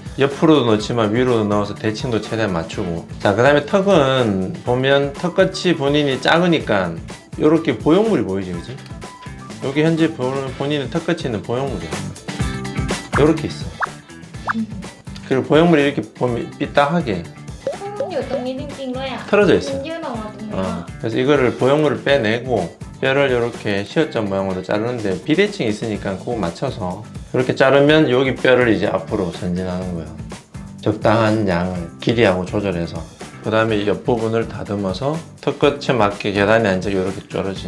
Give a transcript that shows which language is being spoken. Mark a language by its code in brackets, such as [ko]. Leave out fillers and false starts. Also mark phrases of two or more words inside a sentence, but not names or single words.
[ko] 옆으로도 넣지만 위로도 넣어서 대칭도 최대한 맞추고. 자, 그 다음에 턱은 보면 턱끝이 본인이 작으니까 이렇게 보형물이 보이지, 그지? 여기 현재 본인의 턱끝이 있는 보형물이야. 이렇게 있어. 그리고 보형물이 이렇게 보면 삐딱하게 [th] อยู่ตรงนี้จริงๆด้วยอ่ะ [ko] 틀어져 있어. [th] มันยื่นออกมาตรงนี้อ่ะ [ko] 그래서 이거를 보형물을 빼내고 뼈를 이렇게 시어점 모양으로 자르는데 비대칭이 있으니까 그거 맞춰서 이렇게 자르면 여기 뼈를 이제 앞으로 전진하는 거예요. 적당한 양을 길이하고 조절해서 그 다음에 이 옆부분을 다듬어서 턱끝에 맞게 계단에 앉아 이렇게 쪼르지.